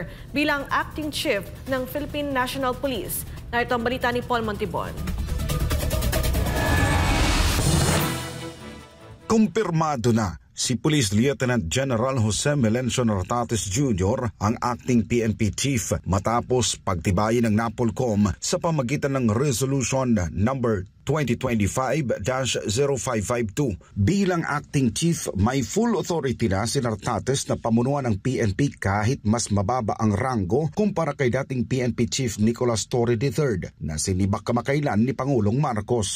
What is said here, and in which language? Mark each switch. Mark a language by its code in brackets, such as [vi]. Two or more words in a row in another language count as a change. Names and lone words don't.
[tl] bilang [en] Acting Chief [tl] ng Philippine National Police. Narito ang balita ni Paul Montibon. Kumpirmado na si Police Lieutenant General Jose Melencio Nartates Jr. ang [en] acting PNP Chief [tl] matapos pagtibayin ng NAPOLCOM sa pamagitan ng Resolution number 2025-0552. Bilang acting chief, may [en] full authority [tl] na si Nartates na pamunuan ng PNP kahit mas mababa ang ranggo kumpara kay dating PNP Chief Nicolas Torre III na sinibak kamakailan ni Pangulong Marcos.